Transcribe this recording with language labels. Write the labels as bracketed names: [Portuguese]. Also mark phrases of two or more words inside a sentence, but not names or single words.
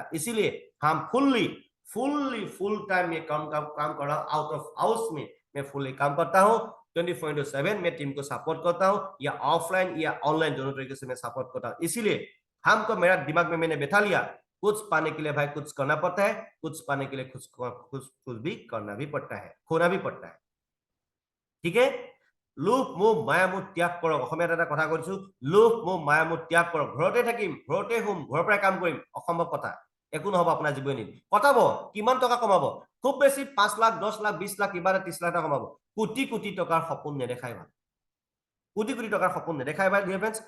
[Hindi] इसीलिए हम [English] full time [Hindi] में काम कर रहा हूँ, [English] out of house [Hindi] में मैं फुल्ली काम करता हूँ, 24/7 मैं टीम को सपोर्ट करता हूँ, या ऑफलाइन या ऑनलाइन दोनों तरीके से मैं सपोर्ट करता हूँ। इसीलिए हमको, मेरा दिमाग में मैंने बैठा लिया, कुछ पाने के लिए भाई कुछ करना पड़ता है, कुछ पाने के लिए कुछ भी करना भी पड़ता है, खोना भी पड़ता है, ठीक है। [Assamese] লোভ মোহ মায়ামোহ ত্যাগ কৰক, অসমীয়াত এটা কথা কৈছো, লোভ মোহ মায়ামোহ ত্যাগ কৰক। ঘৰতে থাকিম, ঘৰতে শুম, ঘৰৰ পৰাই কাম কৰিম, অসম্ভৱ কথা, একো নহব আপোনাৰ জীৱনীত। কটাব, কিমান টকা কমাব, খুব বেছি 5 লাখ 10 লাখ 20 লাখ কিবা 30 লাখ টকা কমাব, কোটি কোটি টকাৰ সপোন নেদেখাই ভাল, কোটি কোটি টকাৰ সপোন নেদেখাই ভাল [English] dear friends.